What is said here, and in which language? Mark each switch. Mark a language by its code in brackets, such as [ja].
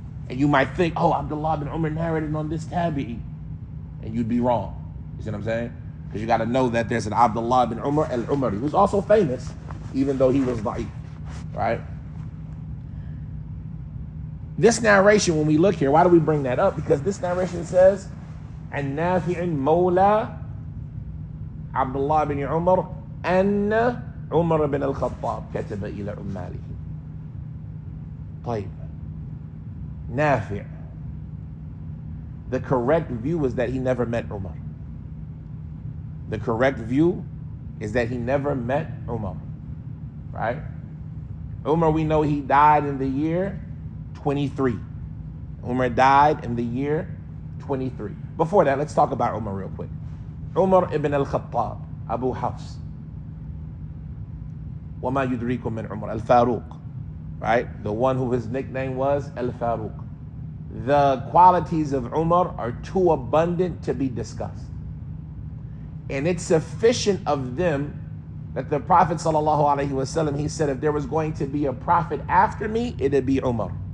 [en] And you might think, oh, Abdullah ibn Umar narrated on this Tabi'i. And you'd be wrong. You see what I'm saying? Because you got to know that there's an Abdullah ibn Umar al-Umari, who's also famous, even though he was da'if, right? This narration, when we look here, why do we bring that up? Because this narration says, [ar] عن نافع مولى عبد الله بن عمر أن عمر بن الخطاب كتب إلى عماله. طيب. Nafi'. [en] The correct view is that he never met Umar. The correct view is that he never met Umar. Right? Umar, we know he died in the year 23. Umar died in the year 23. Before that, let's talk about Umar real quick. Umar ibn al-Khattab, Abu Hafs. [ar] وَمَا يُدْرِيكُم مِّنْ Umar, al-Faruq. [en] Right? The one who his nickname was al-Faruq. The qualities of Umar are too abundant to be discussed. And it's sufficient of them that the Prophet ﷺ, he said, if there was going to be a prophet after me, it'd be Umar.